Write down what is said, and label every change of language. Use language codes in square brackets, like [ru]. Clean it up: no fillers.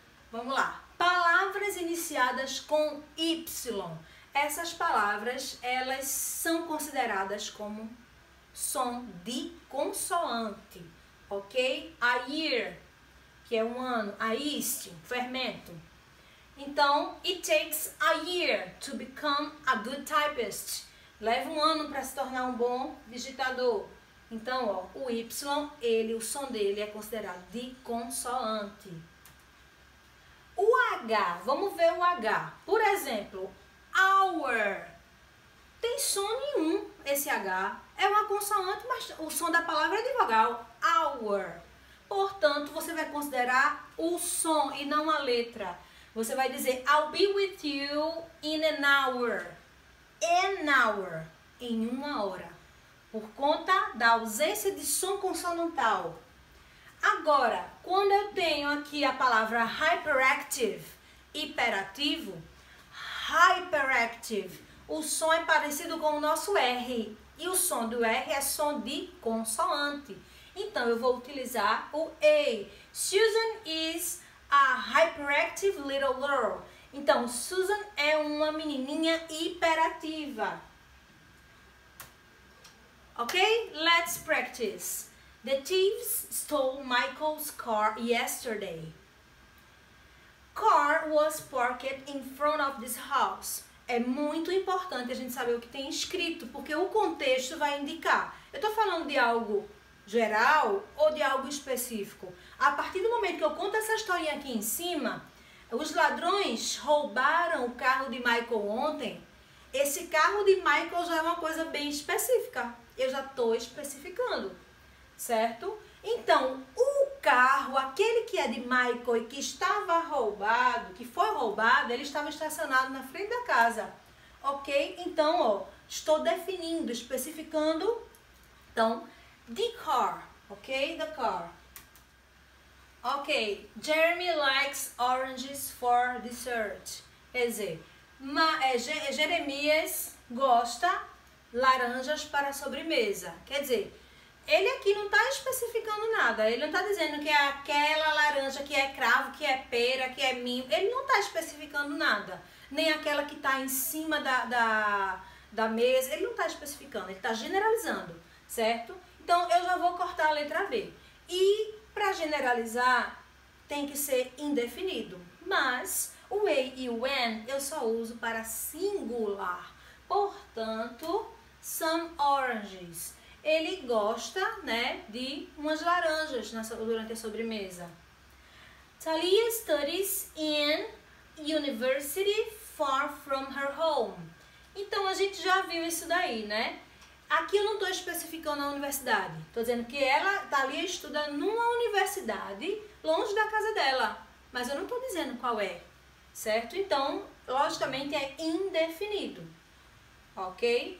[pt] Vamos lá. Palavras iniciadas com Y. Essas palavras, elas são consideradas como som de consoante, ok? [en] A year, [pt] que é um ano. [en] A yeast, [pt] fermento. Então, [en] it takes a year to become a good typist. [pt] Leva um ano para se tornar um bom digitador. Então, ó, o Y, o som dele é considerado de consoante. O H, vamos ver o H. Por exemplo, hour. Tem som nenhum esse H. É uma consoante, mas o som da palavra é de vogal. Hour. Portanto, você vai considerar o som e não a letra. Você vai dizer, [en] I'll be with you in an hour. [pt] An hour. Em uma hora. Por conta da ausência de som consonantal. Agora, quando eu tenho aqui a palavra hyperactive, hiperativo, hyperactive, o som é parecido com o nosso R. E o som do R é som de consoante. Então, eu vou utilizar o A. [en] Susan is a hyperactive little girl. [pt] Então, Susan é uma menininha hiperativa. [en] Ok? Let's practice. The thieves stole Michael's car yesterday. Car was parked in front of this house. [pt] É muito importante a gente saber o que tem escrito, porque o contexto vai indicar. Eu estou falando de algo geral ou de algo específico. A partir do momento que eu conto essa historinha aqui em cima, os ladrões roubaram o carro de Michael ontem. Esse carro de Michael já é uma coisa bem específica. Eu já estou especificando, certo? Então, o carro, aquele que é de Michael e que estava roubado, que foi roubado, ele estava estacionado na frente da casa, ok? Então, ó, estou definindo, especificando. Então, [en] the car, ok? The car. Ok, Jeremy likes oranges for dessert. [pt] Quer dizer, Jeremias gosta laranjas para sobremesa. Quer dizer, ele aqui não está especificando nada. Ele não está dizendo que é aquela laranja que é cravo, que é pera, que é minho. Ele não está especificando nada. Nem aquela que está em cima da mesa. Ele não está especificando, ele está generalizando, certo? Então, eu já vou cortar a letra B. E, para generalizar, tem que ser indefinido. Mas, o a e o an eu só uso para singular. Portanto, [en] some oranges. [pt] Ele gosta, né, de umas laranjas durante a sobremesa. [en] Talia studies in university far from her home. [pt] Então, a gente já viu isso daí, né? Aqui eu não estou especificando a universidade. Estou dizendo que Talia estuda numa universidade longe da casa dela. Mas eu não estou dizendo qual é, certo? Então, logicamente, é indefinido. Ok?